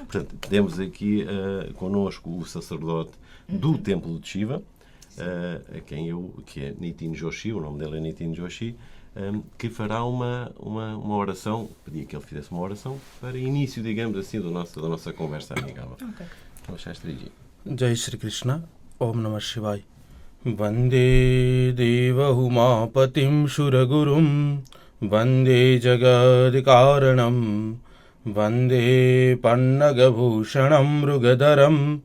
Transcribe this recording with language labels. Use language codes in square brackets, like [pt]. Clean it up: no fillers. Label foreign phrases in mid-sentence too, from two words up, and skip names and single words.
[pt] Portanto, temos aqui connosco o sacerdote do Templo de Shiva, que é Nitin Joshi, o nome dele é Nitin Joshi, que fará uma oração, pedi que ele fizesse uma oração para início, digamos assim, da nossa conversa amigável. Okay. Então, Shastriji. [sa] Jai Shri Krishna, Om Namah Shivaya. Vande Deva Umapatim Shuragurum, Vande Jagadikaranam, Vande Pannagabhushanam Mrugadaram,